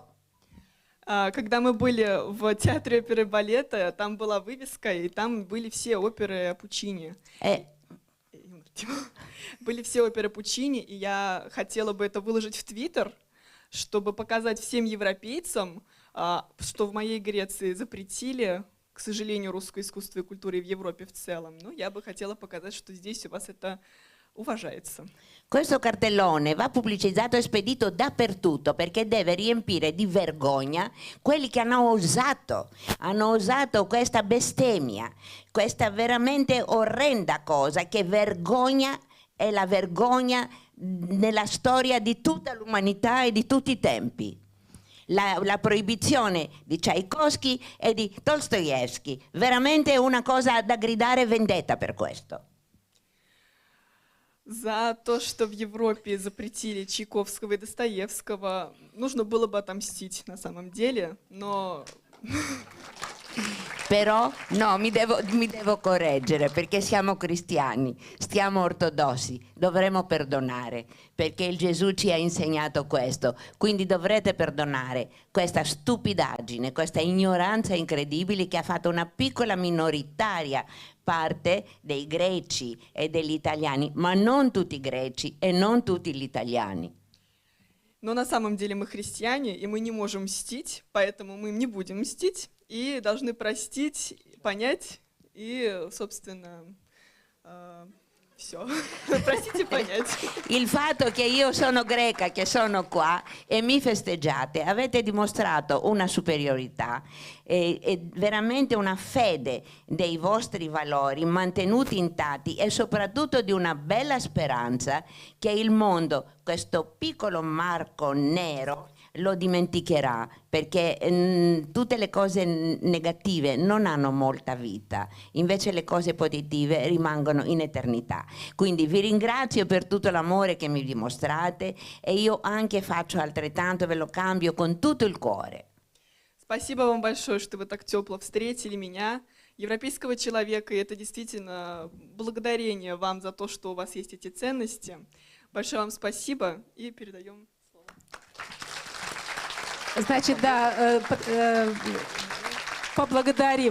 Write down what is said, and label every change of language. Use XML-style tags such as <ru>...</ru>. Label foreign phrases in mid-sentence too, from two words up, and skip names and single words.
<ru>Когда мы были в театре оперы и балета, там была вывеска, и там были все оперы Пуччини. Были все оперы Пуччини, и я хотела бы это выложить в Твиттер, чтобы показать всем европейцам, что в моей Греции запретили, к сожалению, русское искусство и культуру и в Европе в целом. Но я бы хотела показать, что здесь у вас это уважается.</ru> <it>Questo cartellone va pubblicizzato e spedito dappertutto perché deve riempire di vergogna quelli che hanno osato questa bestemmia, questa veramente orrenda cosa che vergogna è la vergogna nella storia di tutta l'umanità e di tutti i tempi. La proibizione di Tchaikovsky e di Dostoevsky, veramente una cosa da gridare vendetta per questo.</it> <ru>За то, что в Европе запретили Чайковского и Достоевского, нужно было бы отомстить на самом деле, но...</ru> <it>Però no, mi devo correggere perché siamo cristiani, stiamo ortodossi, dovremo perdonare perché il Gesù ci ha insegnato questo, quindi dovrete perdonare questa stupidaggine, questa ignoranza incredibile che ha fatto una piccola minoritaria parte dei greci e degli italiani, ma non tutti i greci e non tutti gli italiani.</it> <ru>Но на самом деле мы христиане, и мы не можем мстить, поэтому мы не будем мстить, и должны простить, понять и, собственно, Все. Простите понять.</ru> <it>Il fatto che io sono greca, che sono qua e mi festeggiate, avete dimostrato una superiorità e veramente una fede dei vostri valori mantenuti intatti e soprattutto di una bella speranza che il mondo, questo piccolo marco nero, lo dimenticherà, perché tutte le cose negative non hanno molta vita, invece le cose positive rimangono in eternità. Quindi vi ringrazio per tutto l'amore che mi dimostrate e io anche faccio altrettanto, ve lo cambio con tutto il cuore.</it> <ru>Спасибо вам большое, что вы так тепло встретили меня, европейского человека, и это действительно благодарение вам за то, что у вас есть эти ценности. Большое вам спасибо и передаем слово. Значит, да, поблагодарим.</ru>